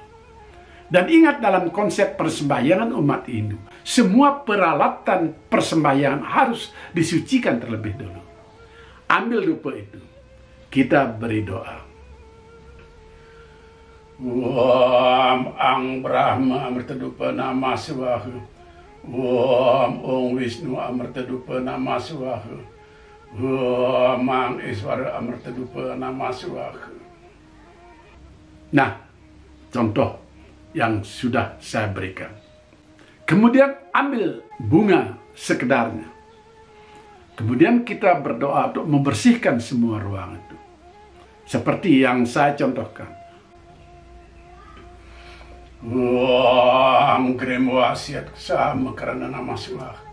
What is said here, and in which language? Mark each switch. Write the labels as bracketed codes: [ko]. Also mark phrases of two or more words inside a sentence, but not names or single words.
[id] Dan ingat, dalam konsep persembahyangan umat Hindu, semua peralatan persembahyangan harus disucikan terlebih dulu. Ambil dupa itu, kita beri doa. [sa] Ang Brahma Amrtadupa Namah Swaha. Om Wisnu Amrtadupa Namah Swaha. Mang Iswara Amrtadupa Namah Swaha. [id] Nah, contoh yang sudah saya berikan. Kemudian ambil bunga sekedarnya. Kemudian kita berdoa untuk membersihkan semua ruangan itu. Seperti yang saya contohkan. Gremo asiat sama karena nama suah.